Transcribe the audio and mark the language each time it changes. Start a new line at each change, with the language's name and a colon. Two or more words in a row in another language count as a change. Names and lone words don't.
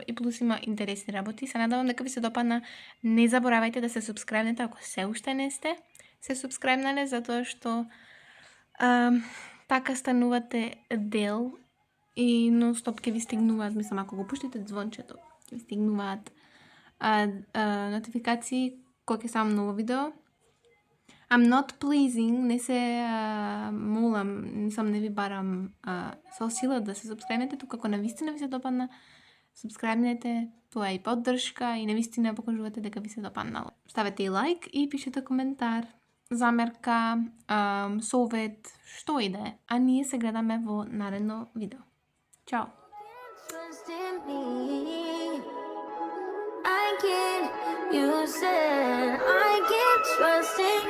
Macedonian: И плюс има интересни работи. Се надевам дека ви се допадна. Не заборавајте да се субскрајбнете ако се уште не сте се субскрајбнале, затоа што така станувате дел и нон-стоп ќе ви стигнуваат, мислам, ако го пуштите звончето, ќе ви стигнуваат нотификации кога ќе ставам ново видео.
English: I'm not pleasing,
Macedonian: не се молам, не ви барам со сила да се субскрајбнете, тука ако навистина ви се допадна, субскрајбнете, тоа е и поддршка и навистина покажувате дека ви се допаднало. Ставете и лайк и пишете коментар, замерка, совет, што и да е. А ние се гледаме во наредно видео. Чао!
English: trust in me. I can't, you said I can't trust in